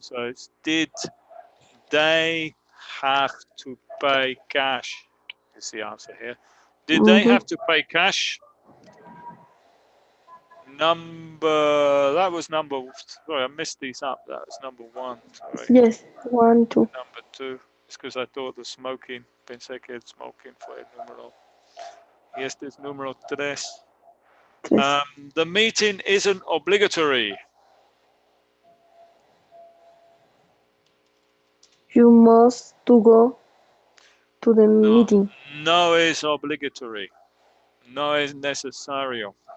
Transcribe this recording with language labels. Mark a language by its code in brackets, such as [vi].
[en] So it's did they have to pay cash? Is the answer here. Did they have to pay cash? That was number, sorry, I messed these up. That was number 1. Sorry. Yes, 1, 2. Number 2. It's because I thought the smoking, [es] pensé que el smoking fue el número. Y este es número 3. [en] The meeting isn't obligatory. You must to go to the meeting. [es] No es obligatory. No es necesario.